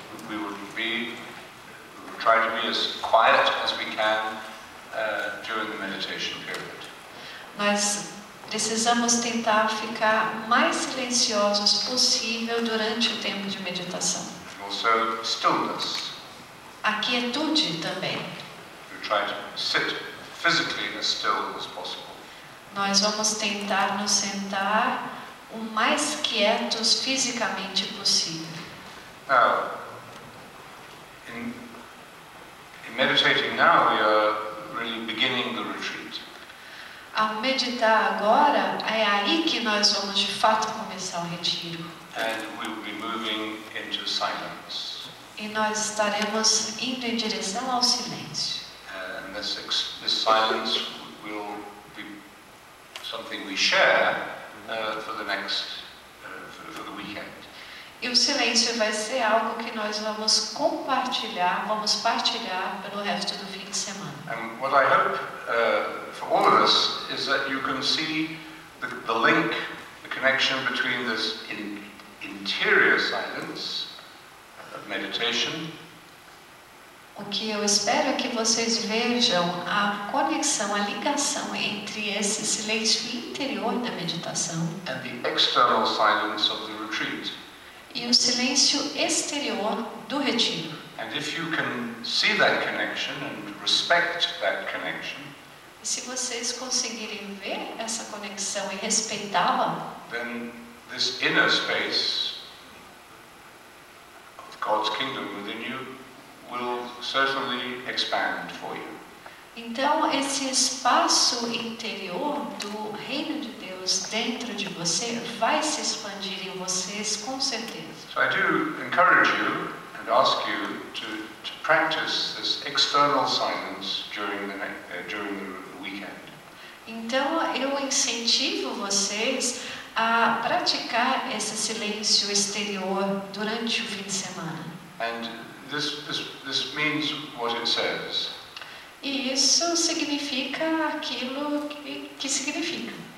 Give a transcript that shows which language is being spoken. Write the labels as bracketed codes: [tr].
[en] We will try to be as quiet as we can during the meditation period. [pt] Nós precisamos tentar ficar o mais silenciosos possível durante o tempo de meditação. [en] Also stillness. [pt] A quietude também. [en] We try to sit physically as still as possible. [pt] Nós vamos tentar nos sentar o mais quietos fisicamente possível. [en] Now, in meditating now, we are really beginning the retreat. [pt] Ao meditar agora, é aí que nós vamos de fato começar o retiro. [en] And we will be moving into silence. [pt] E nós estaremos indo em direção ao silêncio. [en] And this silence will be something we share for the next for the weekend. [pt] E o silêncio vai ser algo que nós vamos partilhar pelo resto do fim de semana. [en] And what I hope for all of us is that you can see the link, the connection between this interior silence of meditation. [pt] O que eu espero é que vocês vejam a conexão, a ligação entre esse silêncio interior da meditação [en] And the external silence of the retreat. [pt] e o silêncio exterior do retiro. [en] And if you can see that connection and respect that connection, [pt] E se vocês conseguirem ver essa conexão e respeitá-la, [en] then this inner space of God's kingdom within you will certainly expand for you. [pt] então esse espaço interior do reino de Deus dentro de você vai se expandir em vocês com certeza. [en] So I do encourage you and ask you to practice this external silence during the weekend. [pt] Então eu incentivo vocês a praticar esse silêncio exterior durante o fim de semana. [en] And this means what it says. [pt] E isso significa aquilo que significa.